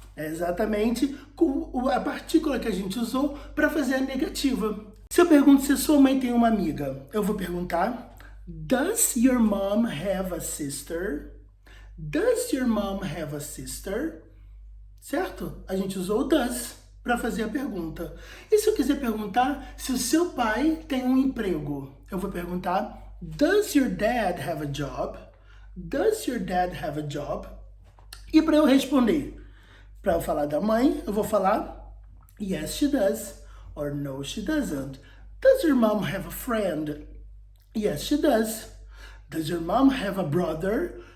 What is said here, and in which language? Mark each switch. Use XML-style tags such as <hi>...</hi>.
<pt>É exatamente a partícula que a gente usou para fazer a negativa. Se eu pergunto se a sua mãe tem uma amiga, eu vou perguntar,</pt> <en>does your mom have a sister? Does your mom have a sister?</en> <pt>Certo? A gente usou o does para fazer a pergunta. E se eu quiser perguntar se o seu pai tem um emprego, eu vou perguntar,</pt> <en>does your dad have a job? Does your dad have a job?</en> <pt>E para eu responder, para eu falar da mãe, eu vou falar,</pt> <en>yes, she does, or no, she doesn't. Does your mom have a friend? Yes, she does. Does your mom have a brother?</en>